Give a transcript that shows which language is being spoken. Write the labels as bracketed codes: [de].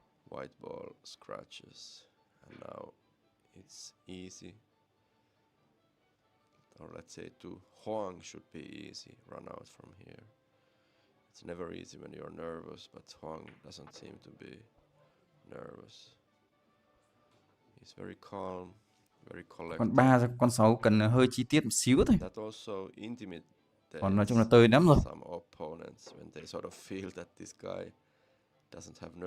[en] White ball scratches, and now it's easy. Or let's say to Hoang should be easy. Run out from here. It's never easy when you're nervous, but Hoang doesn't seem to be nervous. He's very calm, very collected. [vi] Con 3 ra con 6 cần hơi chi tiết một xíu thôi. [en] That also intimidates [vi] Còn nói chung là tơi lắm rồi. [en] some opponents when they sort of feel that this guy doesn't have nerves.